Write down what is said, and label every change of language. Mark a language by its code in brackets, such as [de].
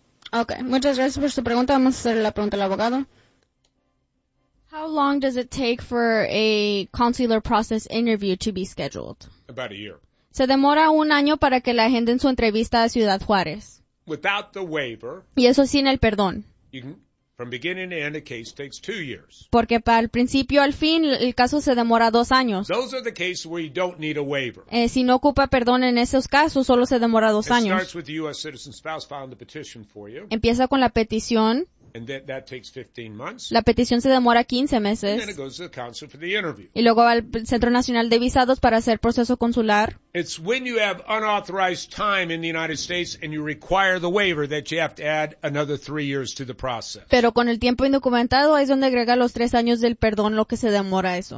[es] Okay, muchas gracias por su pregunta. Vamos a hacerle la pregunta al abogado. [en] How long does it take for a consular process interview to be scheduled? About a year. [es] Se demora un año para que le agenden su entrevista a Ciudad Juárez. [en] Without the waiver. [es] Y eso sin el perdón. [en] From beginning to end, a case takes 2 years. [es] Porque para el principio al fin, el caso se demora 2 años. [en] Those are the cases where you don't need a waiver. [es] Si no ocupa perdón en esos casos, solo se demora 2 años. [en] It starts with the U.S. citizen spouse filing the petition for you. [es] Empieza con la petición. [en] And that takes 15 months. [es] La petición se demora 15 meses. [en] And then it goes to the consul for the interview. [es] Y luego va al Centro Nacional de Visados para hacer proceso consular. [en] It's when you have unauthorized time in the United States and you require the waiver that you have to add another 3 years to the process. [es] Pero con el tiempo indocumentado ahí es donde agrega los 3 años del perdón, lo que se demora eso.